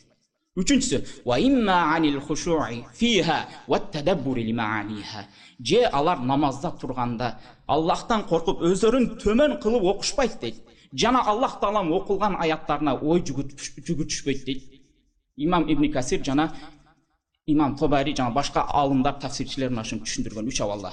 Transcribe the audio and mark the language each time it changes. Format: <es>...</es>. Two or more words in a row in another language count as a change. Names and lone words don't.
<ky>Үчүнчүсү,</ky> <ar>وإما عن الخشوع فيها والتدبر لمعانيها.</ar> <ky>Же алар намазда турганда Аллахтан коркуп өздөрүн төмөн кылып окушпайт дейт. Жана Аллах Таалам окулган аяттарына ой жүгүтүшпөйт дейт. Имам Ибн Касир жана Имам Табари жана башка алымдар, тафсирчилер мына ушуну түшүндүргөн үч абалда.</ky>